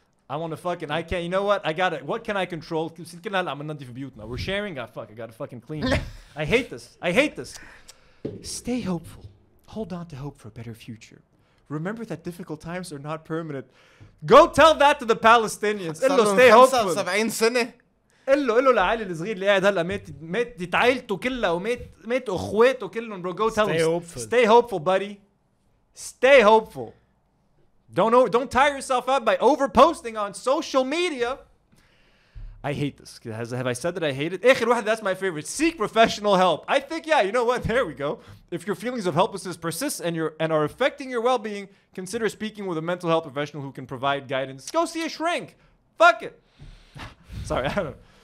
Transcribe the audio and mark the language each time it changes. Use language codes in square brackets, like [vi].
[en] I want to fucking, I can't, you know what? I got it. What can I control? We're sharing. I got to fucking clean. I hate this. Stay hopeful. Hold on to hope for a better future. Remember that difficult times are not permanent. Go tell that to the Palestinians. Stay hopeful. [ar] 70 سنة. قل له لعلي الصغير اللي قاعد هلا مات عائلته كلها ومات اخواته كلهم. [en] Bro, go tell them. Stay hopeful, buddy. Stay hopeful. Don't tire yourself out by overposting on social media. I hate this. Have I said that I hate it? That's my favorite. Seek professional help. I think, yeah, you know what? There we go. If your feelings of helplessness persist and are affecting your well-being, consider speaking with a mental health professional who can provide guidance. Go see a shrink. Fuck it. Sorry, I don't know.